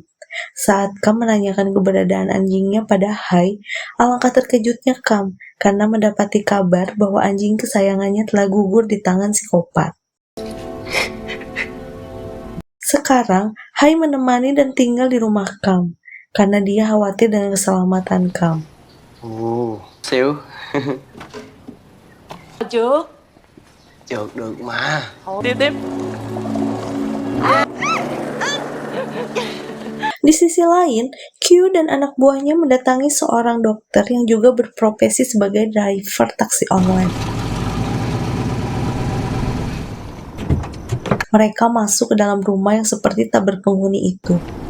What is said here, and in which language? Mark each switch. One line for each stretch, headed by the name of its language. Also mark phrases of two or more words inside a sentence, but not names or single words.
Indonesian: Saat Kam menanyakan keberadaan anjingnya pada Hai, alangkah terkejutnya Kam karena mendapati kabar bahwa anjing kesayangannya telah gugur di tangan psikopat. Sekarang, Hai menemani dan tinggal di rumah Kam, karena dia khawatir dengan keselamatan Kam.
Vietnamese: Xíu. Trước. Trượt được mà. Tiếp.
Indonesian: Di sisi lain, Q dan anak buahnya mendatangi seorang dokter yang juga berprofesi sebagai driver taksi online. Mereka masuk ke dalam rumah yang seperti tak berpenghuni itu.